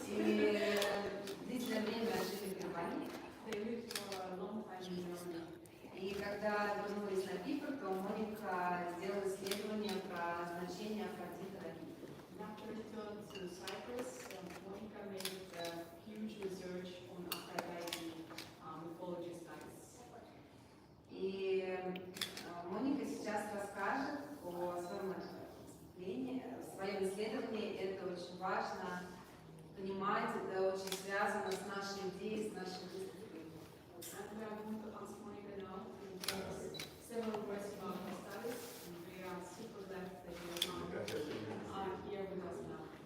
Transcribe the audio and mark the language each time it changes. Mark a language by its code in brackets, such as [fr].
[ru] И длительное время жили в Германии. [en] They lived for a long time in Germany. [ru] И когда вернулись на Кипр, то Моника сделала исследование про значение Афродиты на Кипре. [en] After return to Cyprus, Monica made a huge research on Aphrodite mythology studies. [ru] И Моника сейчас расскажет о своем выступлении, о своем исследовании. Это очень важно понимать, это очень связано с нашей идеей, с нашей выставкой. [en] And we are going to ask Monica now to tell us several words about her studies. And we are super glad that you are here with us now.